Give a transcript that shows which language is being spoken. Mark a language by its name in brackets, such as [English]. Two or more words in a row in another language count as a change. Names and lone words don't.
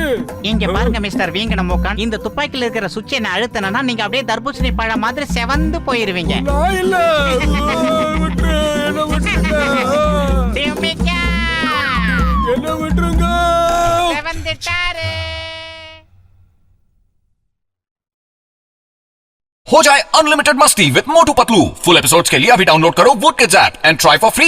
[Tamil] இங்க பாருங்க மிஸ்டர் வீங்கன மூக்கான், இந்த துப்பாக்கில இருக்கிற சுவிட்சை நான் அழுத்தினா நீங்க அப்படியே தர்பூசணி பழம் மாதிரி செவந்து போயிருவீங்க. நான் இல்ல. விட்டுரு, என்ன விட்டுருங்க. சிமிக்கா, என்ன விட்டுருங்க. செவந்துட்டாரு. [Hindi] हो जाए अनलिमिटेड मस्ती विद मोटू पतलू। [English] full episodes [Hindi] के लिए अभी डाउनलोड करो वोडकिड्स [English] app and try for free.